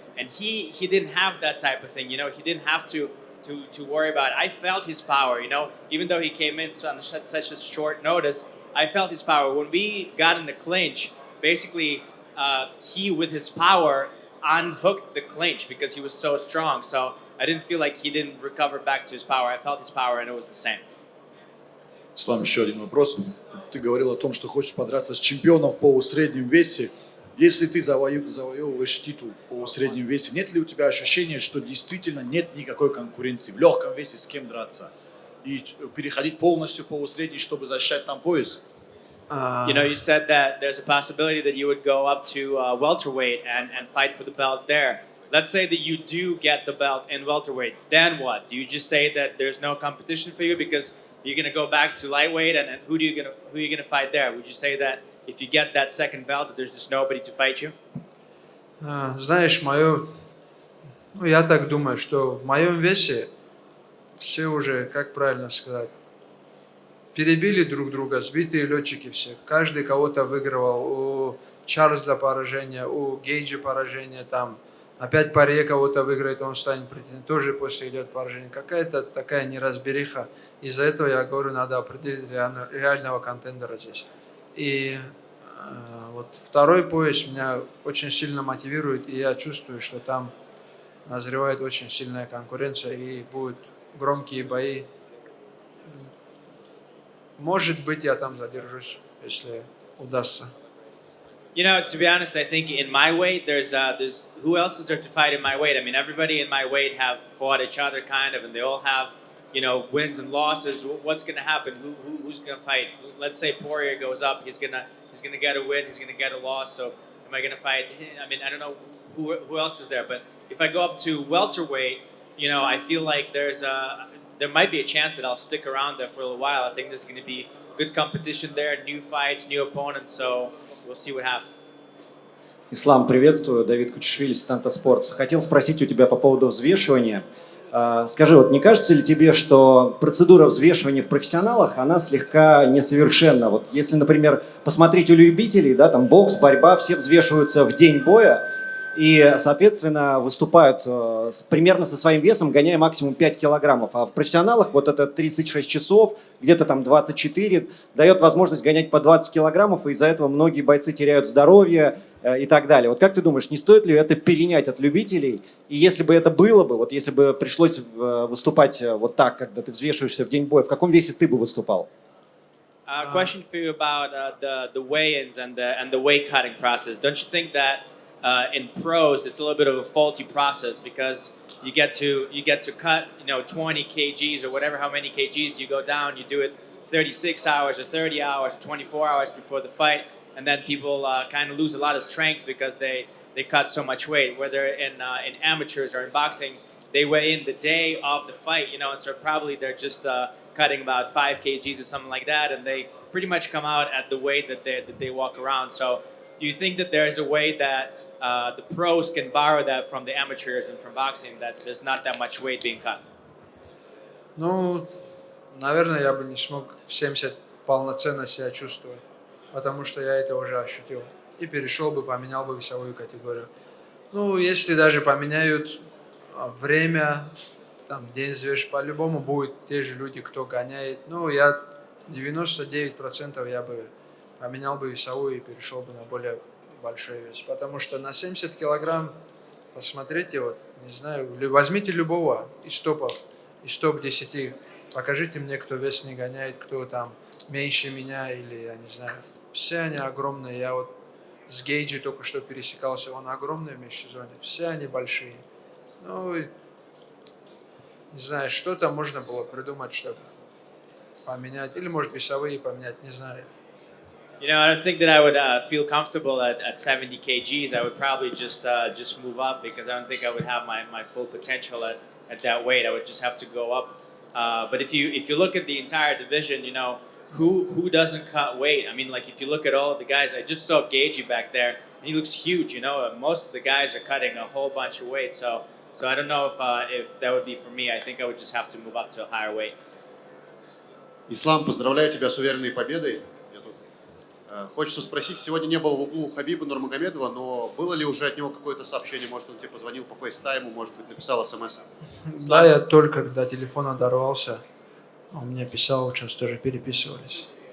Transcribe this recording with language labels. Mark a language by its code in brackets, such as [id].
[en] And he didn't have that type of thing. He didn't have to worry about it. I felt his power, even though he came in on such a short notice, I felt his power. When we got in the clinch, basically he, with his power, unhooked the clinch because he was so strong. So I didn't feel like he didn't recover back to his power. I felt his power and it was the same. [ru] Слам, еще один вопрос. Ты говорил о том, что хочешь подраться с чемпионом в полусреднем весе. Если ты завоевываешь титул в полусреднем весе, нет ли у тебя ощущения, что действительно нет никакой конкуренции в легком весе с кем драться? И переходить полностью в полусредний, чтобы защищать там пояс? [en] You said that there's a possibility that you would go up to welterweight and fight for the belt there. Let's say that you do get the belt in welterweight. Then what? Do you just say that there's no competition for you because you're going to go back to lightweight, and who are you going to fight there? Would you say that if you get that second belt, that there's just nobody to fight you? [ru] Знаешь, я так думаю, что в моем весе все уже, как правильно сказать, перебили друг друга, сбитые летчики все. Каждый кого-то выигрывал. У Чарльза поражение, у Гейджа поражение, там опять Паре кого-то выиграет, он станет претендентом, тоже после идет поражение. Какая-то такая неразбериха. Из-за этого я говорю, надо определить реального контендера здесь. И вот второй пояс меня очень сильно мотивирует, и я чувствую, что там назревает очень сильная конкуренция, и будут громкие бои. Может быть, я там задержусь, если удастся. [en] To be honest, I think in my weight, there's who else is there to fight in my weight? I mean, everybody in my weight have fought each other kind of, and they all have, wins and losses. What's going to happen? Who's going to fight? Let's say Poirier goes up, he's gonna get a win, he's gonna get a loss. So am I gonna fight? I mean, I don't know who else is there, but if I go up to welterweight, I feel like there might be a chance that I'll stick around there for a little while. I think there's going to be good competition there, new fights, new opponents. So we'll see what happens. [ru] Ислам, приветствую. Давид Кучишвили, Станта Спортс. Хотел спросить у тебя по поводу взвешивания. Скажи, вот не кажется ли тебе, что процедура взвешивания в профессионалах, она слегка несовершенна? Вот если, например, посмотреть у любителей, да, там бокс, борьба, все взвешиваются в день боя и, соответственно, выступают примерно со своим весом, гоняя максимум 5 килограммов. А в профессионалах вот это 36 часов, где-то там 24, дает возможность гонять по 20 килограммов, и из-за этого многие бойцы теряют здоровье и так далее. Вот как ты думаешь, не стоит ли это перенять от любителей? И если бы это было бы, вот если бы пришлось выступать вот так, когда ты взвешиваешься в день боя, в каком весе ты бы выступал? [en] Question for you about the weigh-ins and the weight cutting process. Don't you think that in pros it's a little bit of a faulty process because you get to cut 20 kgs or whatever how many kgs you go down, you do it 36 hours or 30 hours or 24 hours before the fight, and then people kind of lose a lot of strength because they cut so much weight. Whether in amateurs or in boxing, they weigh in the day of the fight, and so probably they're just cutting about 5 kgs or something like that, and they pretty much come out at the weight that they walk around. So do you think that there is a way that the pros can borrow that from the amateurs and from boxing, that there's not that much weight being cut? [ru] Ну, наверное, я бы не смог в 70 полноценно себя чувствовать, потому что я это уже ощутил. И перешел бы, поменял бы весовую категорию. Ну, если даже поменяют время, там, день взвеш, по-любому будут те же люди, кто гоняет. Ну, я 99% я бы поменял бы весовую и перешел бы на более большой вес. Потому что на 70 килограмм, посмотрите, вот, не знаю, возьмите любого из топов, из топ-10, покажите мне, кто вес не гоняет, кто там меньше меня или, я не знаю. Все они огромные. Я вот с Гейджи только что пересекался, он огромный в межсезонье. Все они большие. Ну, и, не знаю, что-то можно было придумать, чтобы поменять. Или, может, весовые поменять, не знаю. [en] I don't think that I would feel comfortable at 70 kgs. I would probably just move up, because I don't think I would have my full potential at that weight. I would just have to go up. But if you look at the entire division, who doesn't cut weight? I mean, like, if you look at all of the guys, I just saw Gagey back there, and he looks huge. Most of the guys are cutting a whole bunch of weight. So I don't know if that would be for me. I think I would just have to move up to a higher weight. [ru] Ислам, поздравляю тебя с уверенной победой. Хочется спросить, сегодня не был в углу Хабиба Нурмагомедова, но было ли уже от него какое-то сообщение? Может, он тебе позвонил по фейстайму, может быть, написал смс? Да, я только когда телефон оторвался, он мне писал, сейчас тоже переписывались.